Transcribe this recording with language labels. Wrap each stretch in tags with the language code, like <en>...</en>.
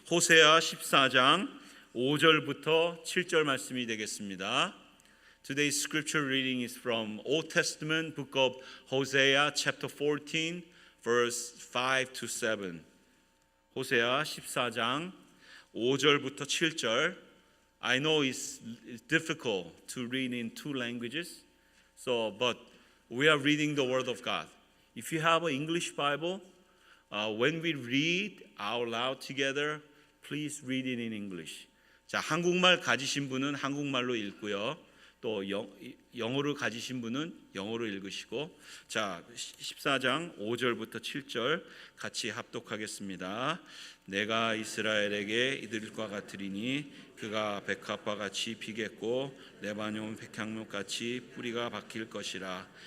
<ko>호세아 14장 5절부터 7절 말씀이 되겠습니다.</ko> <en>Today's scripture reading is from Old Testament book of Hosea chapter 14 verse 5 to 7.</en> <ko>호세아 14장 5절부터 7절.</ko> <en>I know it's difficult to read in two languages. But we are reading the word of God. If you have an English Bible, when we read out loud together, please read it in English.</en> <ko>자, 한국말 가지신 분은 한국말로 읽고요. 또 영어로 가지신 분은 영어로 읽으시고, 자, 14장 5절부터 7절 같이 합독하겠습니다. 내가 이스라엘에게 이들과 같으리니 그가 백합과 같이 피겠고 레바논 백향목 같이 뿌리가 박힐 것이라.</ko>